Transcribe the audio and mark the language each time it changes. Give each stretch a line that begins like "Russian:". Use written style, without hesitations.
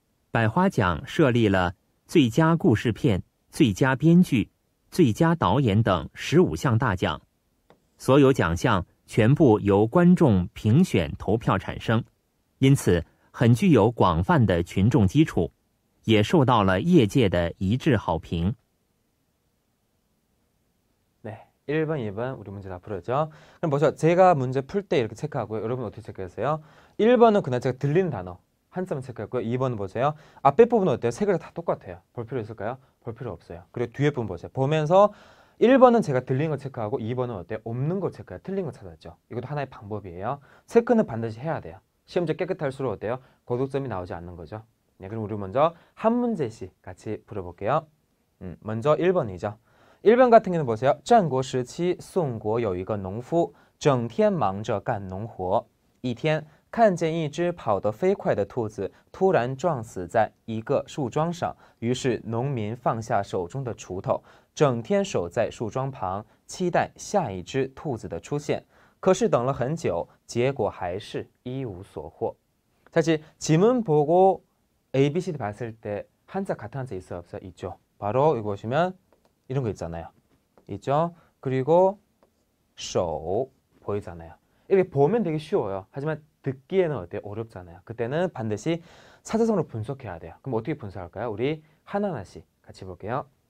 Chinese: 百花奖设立了最佳故事片、最佳编剧、最佳导演等15项大奖，所有奖项全部由观众评选投票产生，因此很具有广泛的群众基础，也受到了业界的一致好评。
Korean: 1번, 2번 우리 문제 다 풀었죠? 그럼 보세요. 제가 문제 풀 때 이렇게 체크하고요. 여러분 어떻게 체크했어요? 1번은 그냥 제가 들리는 단어 한자만 체크했고요. 2번은 보세요. 앞에 부분은 어때요? 세 개가 다 똑같아요. 볼 필요 있을까요? 볼 필요 없어요. 그리고 뒤에 부분 보세요. 보면서 1번은 제가 들리는 거 체크하고 2번은 어때요? 없는 거 체크해요. 틀린 거 찾았죠? 이것도 하나의 방법이에요. 체크는 반드시 해야 돼요. 시험지 깨끗할수록 어때요? 고득점이 나오지 않는 거죠. 네, 그럼 우리 먼저 한 문제씩 같이 풀어볼게요. 먼저 1번이죠. 1번 같은 경우는 보세요.
Chinese: 战国时期宋国有一个农夫整天忙着干农活一天看见一只跑得飞快的兔子突然撞死在一个树桩上于是农民放下手中的锄头整天守在树桩旁期待下一只兔子的出现可是等了很久结果还是一无所获
Korean: 사실 지문 보고 A, B, C, D 봤을 때 한자 같은 한자 있어요? 없어요? 있죠. 바로 이거 보시면 이런 거 있잖아요. 있죠? 그리고 手 보이잖아요. 이렇게 보면 되게 쉬워요. 하지만 듣기에는 어때요? 어렵잖아요. 그때는 반드시 사자성어로 분석해야 돼요. 그럼 어떻게 분석할까요? 우리 하나하나씩 같이 볼게요.